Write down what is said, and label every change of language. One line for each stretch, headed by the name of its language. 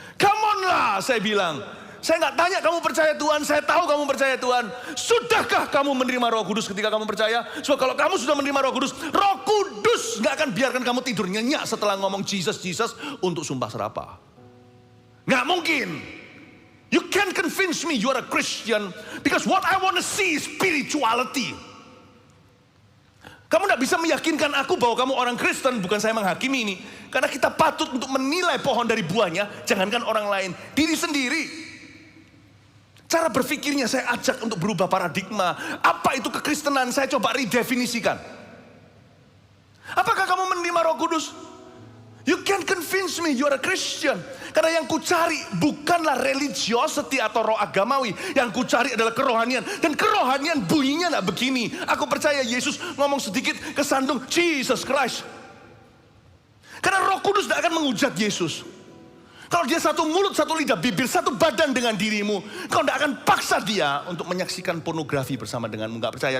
English: Come on lah,
Indonesian: saya bilang. Saya nggak tanya kamu percaya Tuhan, saya tahu kamu percaya Tuhan. Sudahkah kamu menerima Roh Kudus ketika kamu percaya? So kalau kamu sudah menerima Roh Kudus nggak akan biarkan kamu tidur nyenyak setelah ngomong Jesus untuk sumpah serapah. Nggak mungkin.
English: You can't convince me you are a Christian because what I want to see is spirituality.
Indonesian: Kamu tidak bisa meyakinkan aku bahwa kamu orang Kristen, bukan saya menghakimi ini. Karena kita patut untuk menilai pohon dari buahnya, jangankan orang lain, diri sendiri. Cara berpikirnya saya ajak untuk berubah paradigma. Apa itu kekristenan? Saya coba redefinisikan. Apakah kamu menerima Roh Kudus?
English: You can't convince me you are a Christian.
Indonesian: Karena yang kucari bukanlah religiosity atau roh agamawi. Yang kucari adalah kerohanian. Dan kerohanian bunyinya tidak begini. Aku percaya Yesus ngomong sedikit kesandung Jesus Christ. Karena Roh Kudus tidak akan menghujat Yesus. Kalau dia satu mulut, satu lidah, bibir, satu badan dengan dirimu, kau tidak akan paksa dia untuk menyaksikan pornografi bersama denganmu. Gak percaya?